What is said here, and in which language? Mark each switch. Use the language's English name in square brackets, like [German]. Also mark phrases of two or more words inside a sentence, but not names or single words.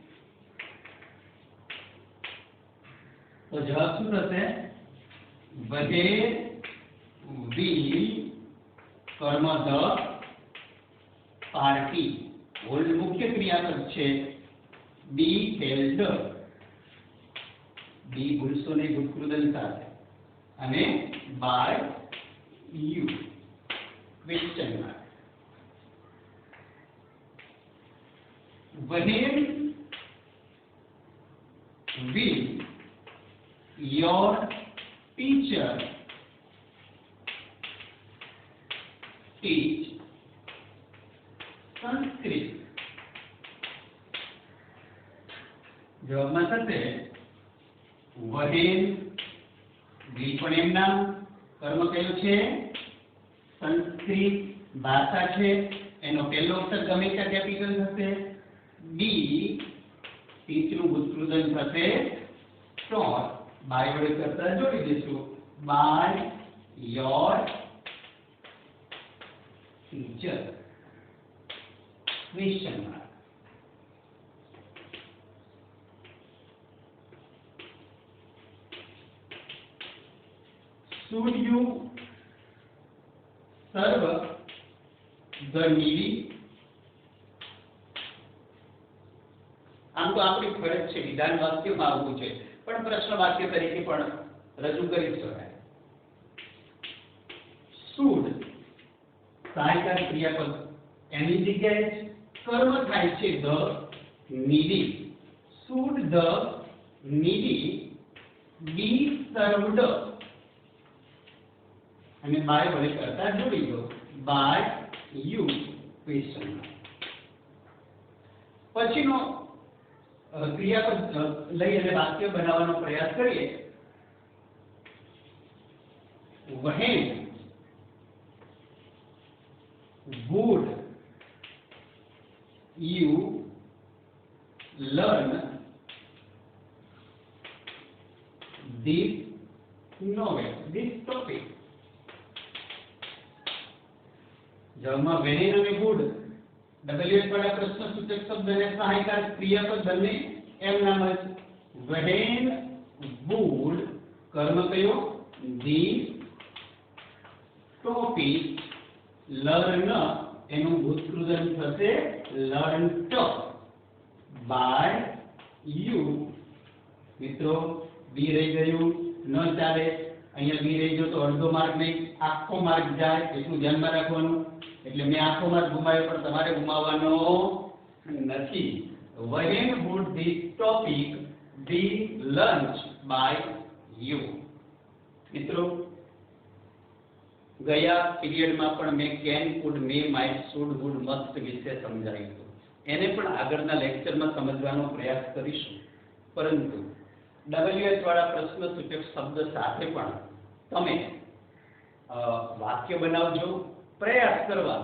[Gujarati] તો જવાબ શું થશે? [English] where will કર્મ the party, hold [Gujarati] મુખ્ય ક્રિયાપદ છે. [English] be held, be [Gujarati] ભૂલશો નહીં ભૂતકૃદંત સાથે, અને [English] by you question mark. when will your teacher teach સંસ્કૃત? [Gujarati] જવાબમાં થશે વહેન, will પણ એમ નામ, કર્મ કયું છે સંસ્કૃત ભાષા છે એનો પહેલો અક્ષર ગમે ત્યાં કેપિટલ થશે, બી ટીચનું ભૂતકૃદન થશે taught, બાય વડે કરતા જોડી દઈશું, [English] by your teacher question mark. Should you serve the needy? [Gujarati] આમ તો આપણી ફરજ છે વિધાન વાક્યમાં આવવું છે, પણ પ્રશ્ન વાક્ય તરીકે પણ રજૂ કરી શકાય. should સહાયકારી ક્રિયાપદ એની જગ્યાએ કર્મ થાય છે [English] the needy. should the needy be served? [Gujarati] અને બાય વડે કરતા જોડી દો, [English] by you question. [Gujarati] પછીનો ક્રિયાપદ લઈ અને વાક્ય બનાવવાનો પ્રયાસ કરીએ. [English] when would you learn this novel, this topic? [Gujarati] જવાબમાં when અને would WH વાળા પ્રશ્નસૂચક શબ્દ અને સહાયકાર ક્રિયાપદ બંને એમ નામ જ. [English] when would [Gujarati] કર્મ કયો, [English] this topic, learn [Gujarati] એનું ભૂતકૃદન થશે [English] learnt by you. [Gujarati] મિત્રો બી રહી ગયું, ન ચાલે. અહીંયા બી રહી ગયો તો અડધો માર્ક નહીં, આખો માર્ક જાય, એટલું ધ્યાનમાં રાખવાનું. એટલે મેં આખો માર્ક ગુમાવ્યો, પણ તમારે ગુમાવવાનો નથી. [English] when would this topic be learned by you? [Gujarati] મિત્રો ગયા પીરિયડમાં પણ મેં [English] can, could, may, might, should, would, must [Gujarati] વિશે સમજાવ્યું હતું. એને પણ આગળના લેક્ચરમાં સમજવાનો પ્રયાસ કરીશું. પરંતુ WH વાળા પ્રશ્નસૂચક શબ્દ સાથે પણ તમે વાક્ય બનાવજો, પ્રયાસ કરવાનો.